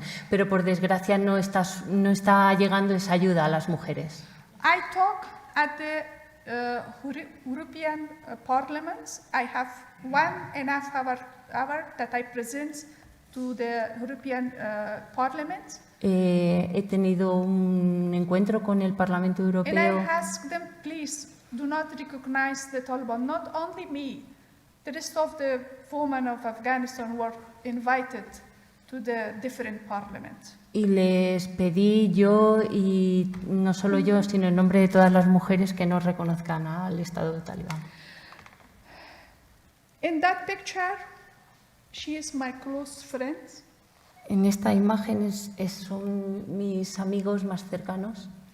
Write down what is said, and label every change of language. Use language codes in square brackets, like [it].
[es] pero por desgracia no está llegando esa ayuda a las mujeres. [en] I talk at the European Parliament. I have 1.5 hour that I present to the European Parliament. [es] He tenido un encuentro con el Parlamento [en] And [es] Europeo [en] I ask them, please, do not recognize the Taliban. Not only me, the rest of the women of Afghanistan were invited to the different parliaments. [es] y les pedí yo, y no solo yo, sino en nombre de todas las mujeres, que no reconozcan al Estado talibán. [en] In that picture, She is my close friend. [es] En esta imagen son mis amigos más cercanos.